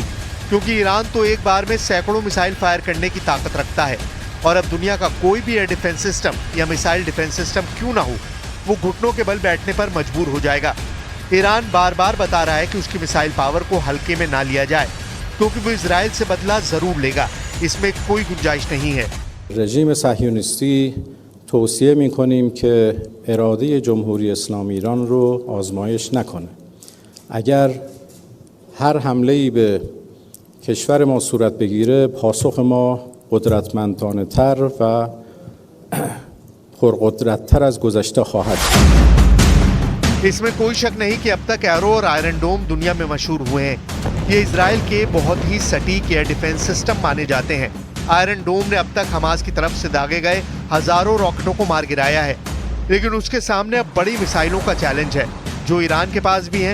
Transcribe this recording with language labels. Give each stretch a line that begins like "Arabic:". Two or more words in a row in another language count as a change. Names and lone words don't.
Hindi: क्योंकि ईरान तो एक बार में सैकड़ों मिसाइल फायर करने की ताकत रखता है और अब दुनिया का कोई भी एयर डिफेंस सिस्टम या मिसाइल डिफेंस सिस्टम क्यों ना हो, वो घुटनों के बल बैठने पर मजबूर हो जाएगा। ईरान बार बार बता रहा है कि उसकी मिसाइल पावर को हल्के में ना लिया जाए, क्योंकि वो इजराइल से बदला जरूर लेगा, इसमें कोई गुंजाइश नहीं है।
Persian: رژیم صهیونیستی توصیه می‌کنیم که اراده جمهوری اسلامی ایران رو آزمایش نکنه. اگر هر حمله‌ای به کشور ما صورت بگیره، پاسخ ما قدرتمندانه‌تر و پرقدرت‌تر از گذشته خواهد بود.
Hindi: इसमें कोई शक नहीं कि अब तक एरो और आयरन डोम दुनिया में मशहूर हुए हैं। ये इजराइल के बहुत ही सटीक एयर डिफेंस सिस्टम माने जाते हैं। आयरन डोम ने अब तक हमास की तरफ से दागे गए हजारों रॉकेटों को मार गिराया है, लेकिन उसके सामने अब बड़ी मिसाइलों का चैलेंज है जो ईरान के पास भी है।